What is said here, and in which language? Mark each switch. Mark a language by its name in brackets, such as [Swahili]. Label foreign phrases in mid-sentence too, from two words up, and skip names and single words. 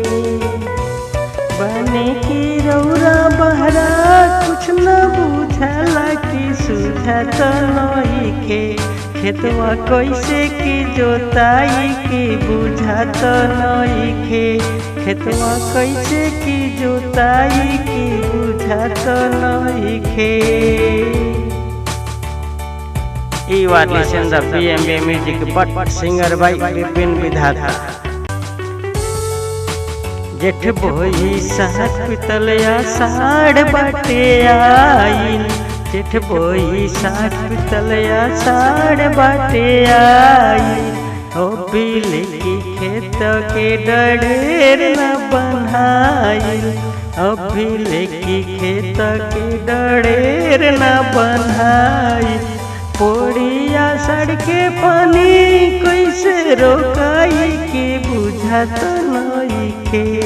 [Bhojpuri] बनी की रौरा बहरा कुछ ना बुझाला की सुझा तो नइखे खेतवा कैसे की जोताई की बुझा तो नइखे खेतवा कैसे की जोताई की बुझा तो नइखे। [English] You are listening to BMB Music but singer by विपिन विधाता। [Bhojpuri] जेठ बोई साथ पितलिया साढ़ बाटे आइल जेठ बोई साथ पितलिया साढ़ बाटे आइल ओ बिल की खेत के डढ़ेर न बनाइल ओ बिल की खेत के डढ़ेर न बनाइल पोड़िया सड़के पानी कैसे रोकाई के बुझा तो नइखे